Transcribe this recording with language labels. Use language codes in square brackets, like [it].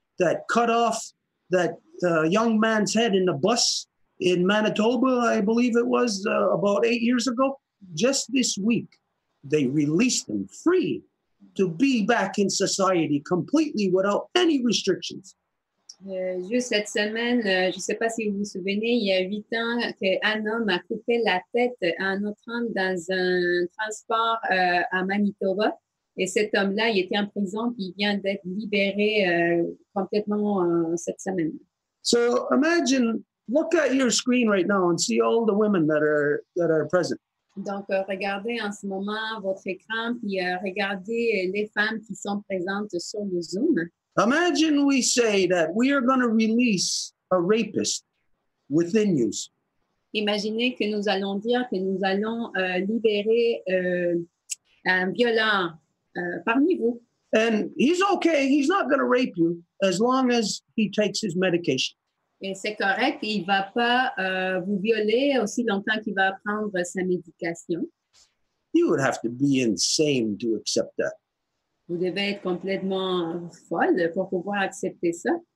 [en] that cut off that young man's head in the bus in Manitoba, I believe it was, about 8 years ago. Just this week, they released him free to be back in society completely without any restrictions. [fr] Juste cette semaine, je ne sais pas si vous vous souvenez, il y a 8 ans qu'un homme a coupé la tête à un autre homme dans un transport à Manitoba. Et cet homme-là, il était en prison, puis il vient d'être libéré complètement cette semaine. [en] So imagine, look at your screen right now and see all the women that are present. [fr] Donc, regardez en ce moment votre écran, puis regardez les femmes qui sont présentes sur le Zoom. [en] Imagine we say that we are going to release a rapist within you. [fr] Imaginez que nous allons dire que nous allons libérer un violent parmi vous. [en] And he's okay. He's not going to rape you as long as he takes his medication. [fr] Et c'est correct, il ne va pas vous violer aussi longtemps qu'il va prendre sa médication. [en] You would have to be insane to accept that. [fr] Vous devez être complètement folle pour pouvoir accepter ça.